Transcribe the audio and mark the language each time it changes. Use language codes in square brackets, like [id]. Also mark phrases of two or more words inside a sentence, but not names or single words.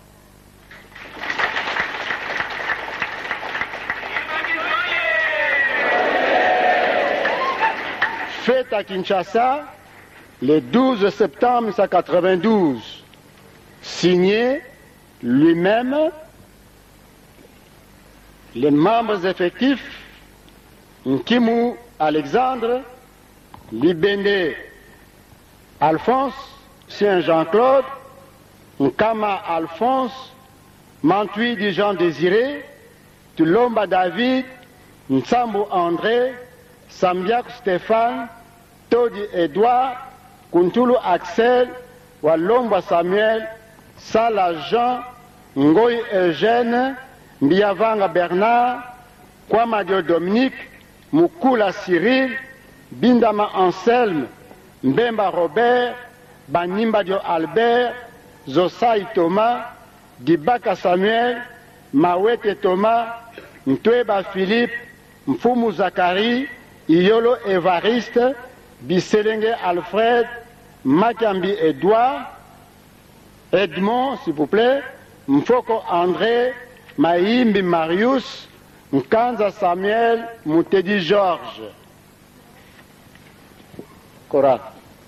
[fr] Fait à Kinshasa le 12 septembre 1992, signé lui-même, les membres effectifs Nkimu Alexandre, Libende Alphonse, Saint Jean-Claude, Nkama Alphonse, Mantui di Jean Désiré, Tulomba David, Nsambu André, Sambiak Stéphane, Todi Edouard, Kuntulu Axel, Walomba Samuel, Sala Jean, Ngoy Eugène, Mbiavanga Bernard, Kwamadio Dominique, Mukula Cyril, Bindama Anselme, Mbemba Robert, Banimbadio Albert, Zosai Thomas, Dibaka Samuel, Mawete Thomas, Ntweba Philippe, Mfumu Zakari, Iyolo Evariste, Biselenge Alfred, Makambi Edouard, Edmond, s'il vous plaît, Mfoko André, Maïmbi Marius, Nkanza Samuel, Moutedi Georges. Cora.